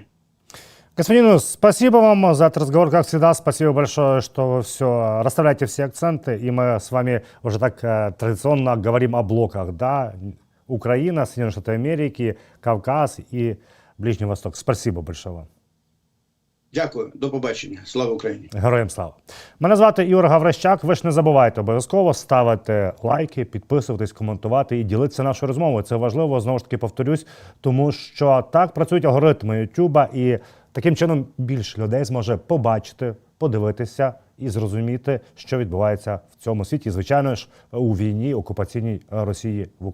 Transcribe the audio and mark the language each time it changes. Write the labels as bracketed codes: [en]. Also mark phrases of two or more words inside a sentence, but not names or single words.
[ru] Господин, спасибо вам за этот разговор, как всегда. Спасибо большое, что вы все расставляете все акценты. И мы с вами уже так традиционно говорим о блоках. Да? Украина, Соединенные Штаты Америки, Кавказ и Ближний Восток. Спасибо большое вам. [uk] Дякую, до побачення. Слава Україні. Героям слава. Мене звати Ігор Гаврищак. Ви ж не забувайте обов'язково ставити лайки, підписуватись, коментувати і ділитися нашою розмовою. Це важливо, знову ж таки повторюсь, тому що так працюють алгоритми Ютуба, і таким чином більше людей зможе побачити, подивитися і зрозуміти, що відбувається в цьому світі, звичайно ж, у війні окупаційній Росії в Україні.